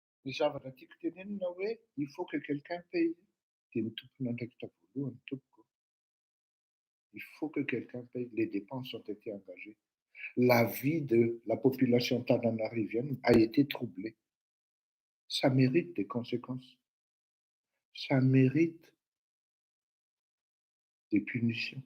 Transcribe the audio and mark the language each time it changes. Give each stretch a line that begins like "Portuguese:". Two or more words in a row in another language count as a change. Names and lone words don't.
Malagasy: Ny zavatra tiako tenenina hoe
French: il faut que quelqu'un paye.
Malagasy: Dia ny tompona andraikitra voalohany tompoko.
French: Il faut que quelqu'un paye. Les dépenses ont été engagées. La vie de la population tananarivienne a été troublée. Ça mérite des conséquences. Ça mérite des punitions.